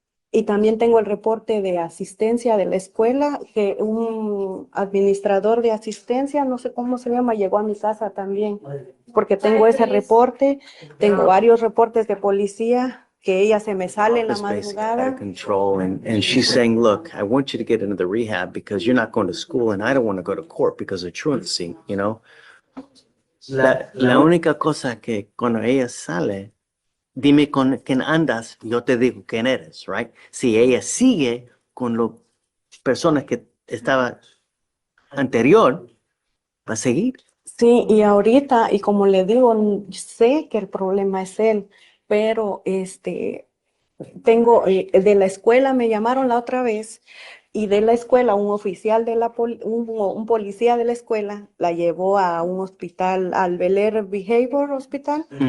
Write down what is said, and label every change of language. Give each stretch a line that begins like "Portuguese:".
Spanish: Y también tengo el reporte de asistencia de la escuela, que un administrador de asistencia, no sé cómo se llama, llegó a mi casa también, porque tengo ese reporte, tengo varios reportes de policía, que ella se me sale en la
English: It's basically out of
Spanish: madrugada.
English: control. And she's saying, look, I want you to get into the rehab because you're not going to school and I don't want to go to court because of truancy, you know?
Spanish: La única cosa que cuando ella sale, dime con quién andas, yo te digo quién eres, right? Si ella sigue con las personas que estaba anterior, va a seguir. Sí, y ahorita, y como le digo, sé que el problema es él, pero de la escuela me llamaron la otra vez y de la escuela un oficial un policía de la escuela la llevó a un hospital, al Bel Air Behavior Hospital,